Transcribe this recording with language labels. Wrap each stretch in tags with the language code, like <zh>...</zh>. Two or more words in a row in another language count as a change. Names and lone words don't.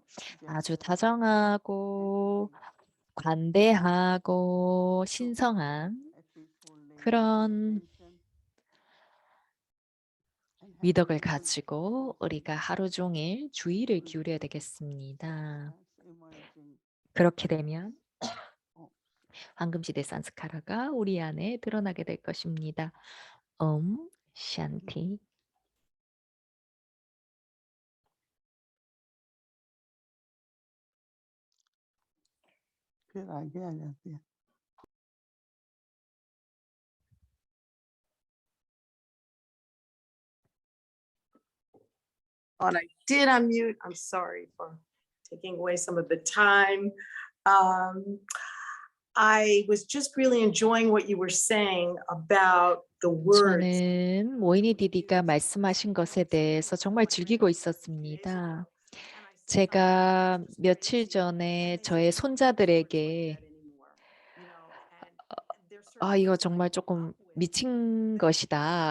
<ko>아주 다정하고 관대하고 신성한 그런 미덕을 가지고 우리가 하루 종일 주의를 기울여야 되겠습니다. 그렇게 되면 황금시대 산스카라가 우리 안에 드러나게 될 것입니다. 샨티.</ko> <hi>फिर आगे आ जाती है.</hi> <en>And I did unmute. I'm sorry for taking away some of the time. Um, I was just really enjoying what you were saying about the words.</en> <ko>저는 모이니 디디가 말씀하신 것에 대해서 정말 즐기고 있었습니다. 제가 며칠 전에 저의 손자들에게 이거 정말 조금 미친 것이다.</ko>